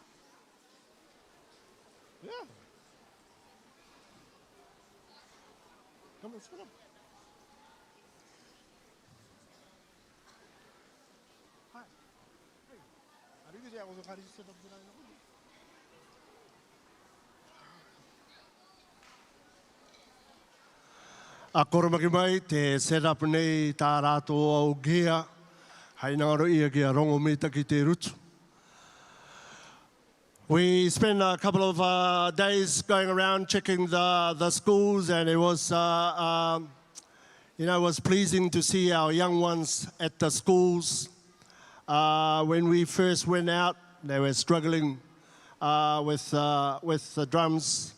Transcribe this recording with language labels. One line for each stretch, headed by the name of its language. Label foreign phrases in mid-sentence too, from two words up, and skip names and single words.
English: Yeah. Come on, set up. Hi. Hey. Are you going to set up the line?
Māori: A koromaki mai, te
English: set up
Māori: nei tā rātou au gea. Hei ngaro ia kia rongo mita ki te rutu.
English: We spent a couple of days going around checking the schools, and it was, it was pleasing to see our young ones at the schools. When we first went out, they were struggling with the drums.